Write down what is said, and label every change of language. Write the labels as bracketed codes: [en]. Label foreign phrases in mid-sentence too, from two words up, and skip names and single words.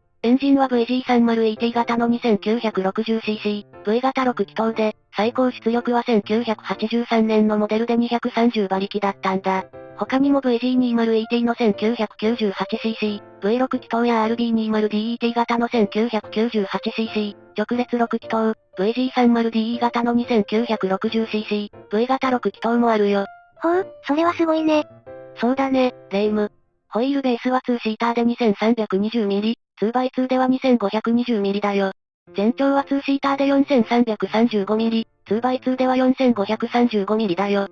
[ja] エンジンは VG30ET 型の 2960cc、V 型6気筒で、最高出力は1983年のモデルで230馬力だったんだ。他にも VG20ET の 1998cc、V6 気筒や RB20DET 型の 1998cc、直列6気筒、VG30DE 型の 2960cc、V 型6気筒もあるよ。ほう、それはすごいね。そうだね、レイム。ホイールベースは2シーターで 2320mm、2x2 では 2520mm だよ。全長は2シーターで 4335mm、2x2 では 4535mm だよ。